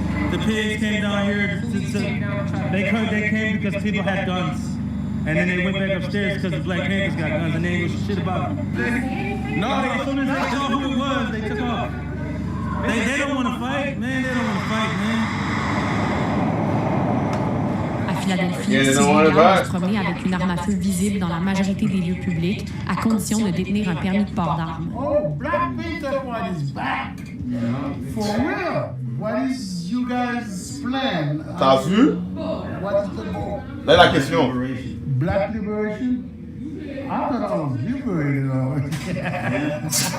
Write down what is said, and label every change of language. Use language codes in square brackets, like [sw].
[en] The pigs came down here they came because people had guns. And then they went back upstairs because the Black Panthers got guns and they ain't gonna shit about it. As soon as they saw who it was, they took off. They don't want to fight, man. They don't want to fight, man. [fr] À Philadelphie, ces gens vont se promener avec une arme à feu visible dans la majorité des lieux publics, à condition de détenir un permis de port d'armes. [en] Oh, Black Panther Party is back. For real? What is you guys' plan? [fr] T'as vu? [en] What is the goal? [fr] Là, la question. [en] Black liberation? I thought I was liberated already.